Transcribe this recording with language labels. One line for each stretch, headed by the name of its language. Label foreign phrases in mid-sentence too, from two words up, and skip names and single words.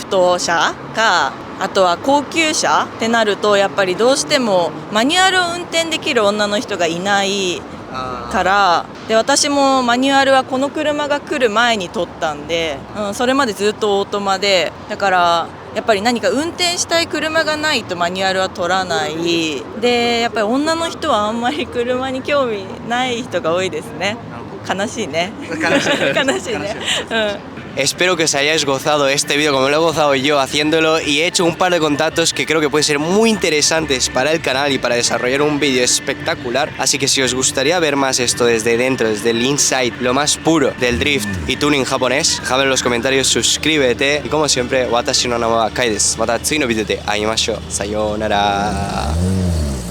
Japanese: ト車か、あとは高級車ってなるとやっぱりどうしてもマニュアルを運転できる女の人がいないからで私もマニュアルはこの車が来る前に取ったんで、それまでずっとオートマでだからやっぱり何か運転したい車がないとマニュアルは取らないでやっぱり女の人はあんまり車に興味ない人が多いですね。悲しいね。悲しいね。
Spanish: Espero que os hayáis gozado este vídeo como lo he gozado yo haciéndolo y he hecho un par de contactos que creo que pueden ser muy interesantes para el canal y para desarrollar un vídeo espectacular. Así que si os gustaría ver más esto desde dentro, desde el inside, lo más puro del drift y tuning japonés, déjame en los comentarios, suscríbete y como siempre,
Japanese: 私のなまはカイです. またついのビデオで会いましょう. Sayonara.